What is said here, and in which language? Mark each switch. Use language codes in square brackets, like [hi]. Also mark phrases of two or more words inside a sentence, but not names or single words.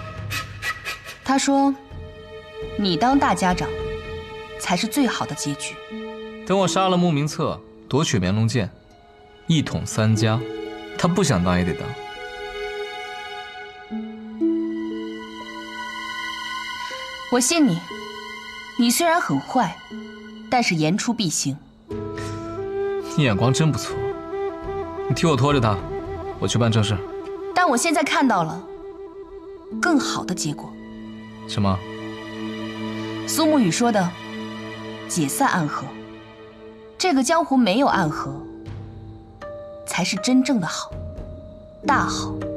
[zh] 他說，你當大家長，才是最好的結局。等我殺了慕名策，奪取眠龍劍，一統三家。他不想當也得當。我信你，你雖然很壞，但是言出必行。你眼光真不錯，你替我拖着他，我去辦正事。但我現在看到了更好的結果。什麼？蘇沐雨說的解散暗河，這個江湖沒有暗河，才是真正的好，大好。